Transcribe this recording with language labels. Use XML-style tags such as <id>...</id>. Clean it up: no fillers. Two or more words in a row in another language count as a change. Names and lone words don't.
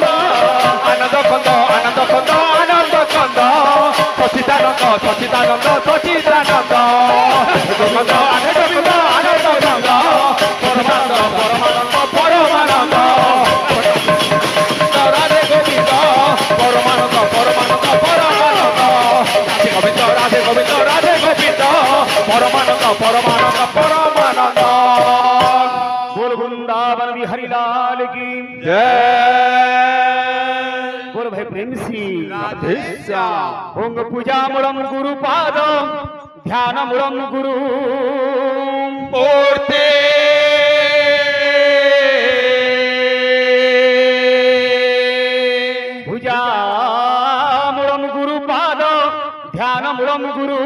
<sa>আনন্দ কন্দ আনন্দ কন্দ আনন্দ কন্দ সচিদানন্দ সচিদানন্দ সচিদানন্দ গোবিন্দ আনন্দ গোবিন্দ আনন্দ কন্দ পরমানন্দ পরমানন্দ পরমানন্দ রাধে গোবিন্দ পরমানন্দ পরমানন্দ পরমানন্দ গোবিন্দ রাধে গোবিন্দ রাধে গোবিন্দ পরমানন্দ পরমানন্দ পরমানন্দ</sa> <hi>बोल वृंदावन बिहारी लाल की जय बोल भाई प्रेम सी राधे श्याम</hi> <sa>ओंग पूजा मूलम गुरु पाद ध्यान मूलम गुरु मूर्ते पूजा मूलम गुरु पाद ध्यान मूलम गुरु</sa>